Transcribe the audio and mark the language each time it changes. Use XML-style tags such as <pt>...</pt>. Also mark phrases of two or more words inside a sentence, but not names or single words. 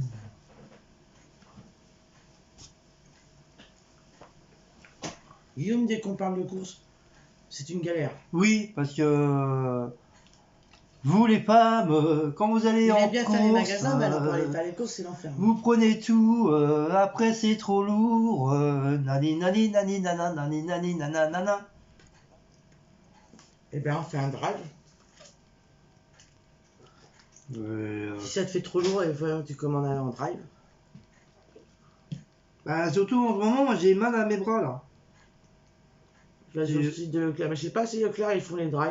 <fr>Guillaume, dès qu'on parle de course, c'est une galère. Oui, parce que vous les femmes, quand vous allez Il en aime bien course, faire les magasins, mais alors pour aller faire les courses, c'est l'enfer. vous prenez tout, après c'est trop lourd, nani nani nani nana nani nani nana nana. Eh bien, on fait un drive. Si ça te fait trop lourd, tu commandes en drive. Bah surtout en ce moment, moi j'ai mal à mes bras là. Je vais sur le site de Leclerc. Mais je sais pas si Leclerc ils font les drives.</fr>